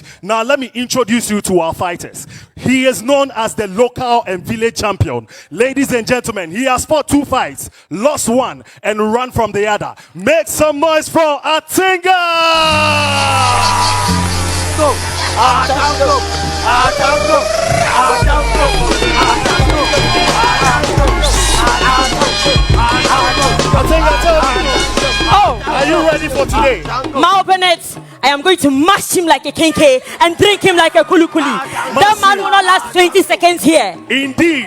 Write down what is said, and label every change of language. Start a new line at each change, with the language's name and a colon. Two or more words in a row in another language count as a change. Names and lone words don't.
English: Now, let me introduce you to our fighters. He is known as the local and village champion. Ladies and gentlemen, he has fought 2 fights, lost 1, and run from the other. Make some noise for Atinga! Go! Atango! Atango! Atango! Oh, are you ready for today? Mao Bennett, I am going to mash him like a kenke and drink him like a kulukuli. That man will not last 20 seconds here. Indeed.